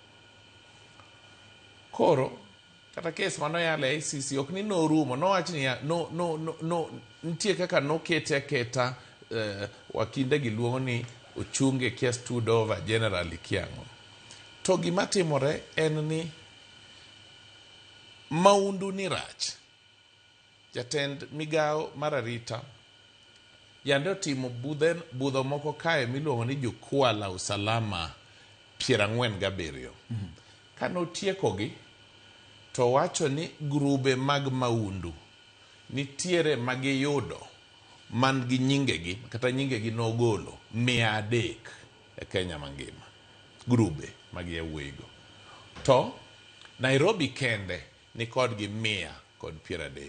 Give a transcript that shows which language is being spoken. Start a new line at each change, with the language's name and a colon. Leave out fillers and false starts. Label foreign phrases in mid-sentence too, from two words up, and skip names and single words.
Luo (Kenya and Tanzania): Koro kata kes manoyale ICC ok ni norumo nowach ni nitie kaka nokete aketa wakinde giluongo ni ochunge kes Tudova General Kiang'o. To gima timore en ni maundu ni rach. Jatend migao mar arita yande otimo budho moko kae miluongo ni
Swahili: jukwaa usalama
Luo (Kenya and Tanzania): 47. Kanotiekogi to wacho ni grube mag maundu nitiere magiyudo man gi nyingegi kata nyingegi nogolo 300 e Kenya mangima. Grube mag yawuoyigo. To Nairobi kende ni kodgi 130.